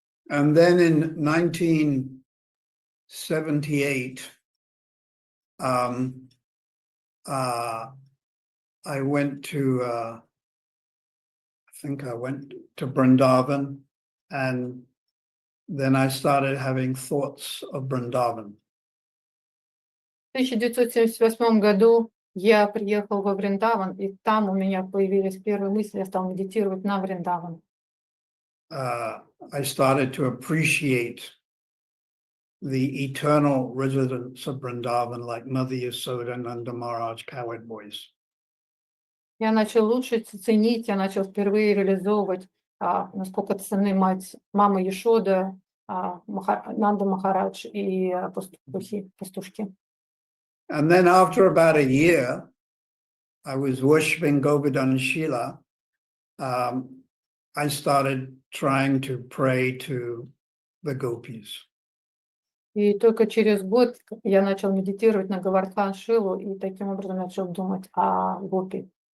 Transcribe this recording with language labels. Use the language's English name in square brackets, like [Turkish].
[English] And then in 1978, I went to, I think I went to Vrindavan, and then I started having thoughts of Vrindavan. [Russian] В 1978 году я приехал во Вриндаван, и там у меня появились первые мысли, я стал медитировать на Вриндаван. [English] I started to appreciate the eternal residents of Vrindavan, like Mother Yasoda, Nanda Maharaj, cowherd boys. [Russian] Я начал лучше ценить, я начал впервые реализовывать, насколько ценны мама Яшода, Нанда Махарадж и пастушки. [English] And then after about a year, I was worshiping Govardhan Shila. I started trying to pray to the gopis. [Russian] И только через год я начал медитировать на Говардхан Шилу и таким образом начал думать о гопи.